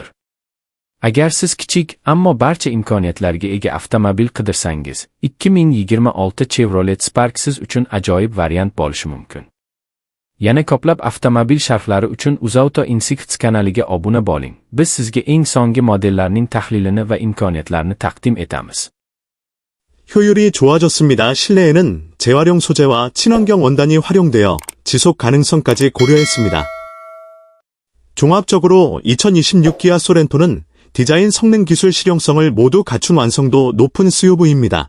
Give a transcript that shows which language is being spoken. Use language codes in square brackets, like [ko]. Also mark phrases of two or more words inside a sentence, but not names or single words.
[uz] Agar siz kichik, ammo barcha imkoniyatlarga ega avtomobil qidirsangiz, 2026 Chevrolet Spark siz uchun ajoyib variant bo'lishi mumkin. Yana ko'plab avtomobil sharhlari uchun UzAuto Insights kanaliga obuna bo'ling. Biz sizga eng so'nggi modellarning tahlilini va imkoniyatlarini taqdim etamiz. [ko] 효율이 좋아졌습니다. 실내에는 재활용 소재와 친환경 원단이 활용되어 지속 가능성까지 고려했습니다. 종합적으로 2026 기아 소렌토는 디자인, 성능, 기술 실용성을 모두 갖춘 완성도 높은 SUV입니다.